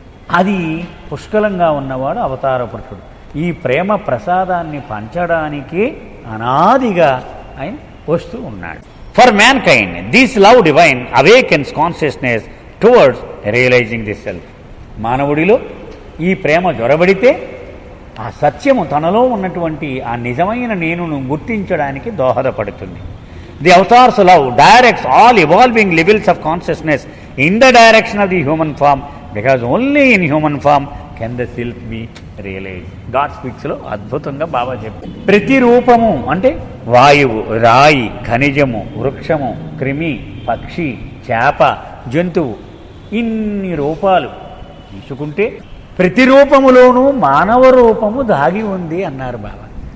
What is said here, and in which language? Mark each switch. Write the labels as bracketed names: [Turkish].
[Telugu] అది పుష్కలంగా ఉన్నవాడు అవతార పురుషుడు. ఈ ప్రేమ ప్రసాదాన్ని పంచడానికి అనాదిగా ఆయన వస్తూ ఉన్నాడు. [English] For mankind this love divine awakens consciousness towards realising the self. [Telugu] మానవుడిలో ఈ ప్రేమ జ్వరబడితే ఆ సత్యము తనలో ఉన్నటువంటి ఆ నిజమైన నేనును గుర్తించడానికి దోహదపడుతుంది. [English] The avatar's love directs all evolving levels of consciousness in the direction of the human form, because only in human form can the self be realized. [Telugu] God స్పీక్స్లో అద్భుతంగా బాబా చెప్పారు. ప్రతి రూపము అంటే వాయువు, రాయి, ఖనిజము, వృక్షము, క్రిమి, పక్షి, చేప, జంతువు, ఇన్ని రూపాలు తీసుకుంటే ప్రతి రూపములోనూ మానవ రూపము దాగి ఉంది అన్నారు బాబా.